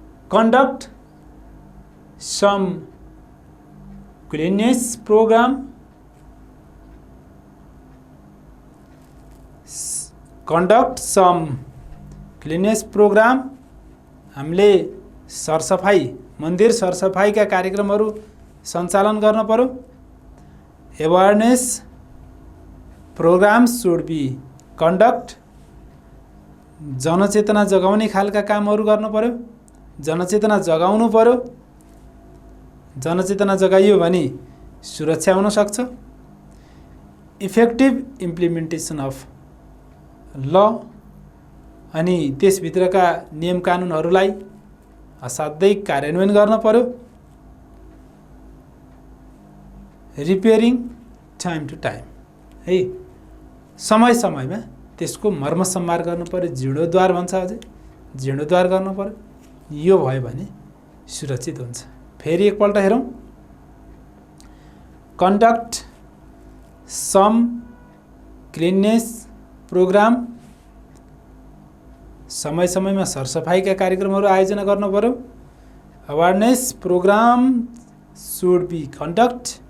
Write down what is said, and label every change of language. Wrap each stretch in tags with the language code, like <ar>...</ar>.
<en>Conduct some cleanliness program. Conduct some cleanliness program.</en> <ne>हामीले सरसफाई मन्दिर सरसफाईका कार्यक्रमहरू सञ्चालन गर्न पर्यो।</ne> <en>Awareness program should be conduct.</en> <ne>जनचेतना जगाउने खालका कामहरू गर्नु पर्यो। जनचेतना जगाउनु पर्यो। जनचेतना जगाइयो भने सुरक्षा हुन सक्छ।</ne> <en>Effective implementation of law.</en> <ne>अनि त्यसभित्रका नियम कानुनहरूलाई असाध्यै कार्यान्वयन गर्न पर्यो।</ne> <en>repairing time to time</en> <ne>है, समय समयमा त्यसको मर्मसम्मार गर्नु पर्यो। जीर्णोद्धार भन्छ अझै, जीर्णोद्धार गर्नु पर्यो। यो भयो भने सुरक्षित हुन्छ। फेरि एकपल्ट हेरौँ।</ne> <en>Conduct some cleanliness program.</en> <ne>समय समयमा सरसफाइका कार्यक्रमहरू आयोजना गर्नु पर्यो।</ne> <en>Awareness program should be conduct.</en>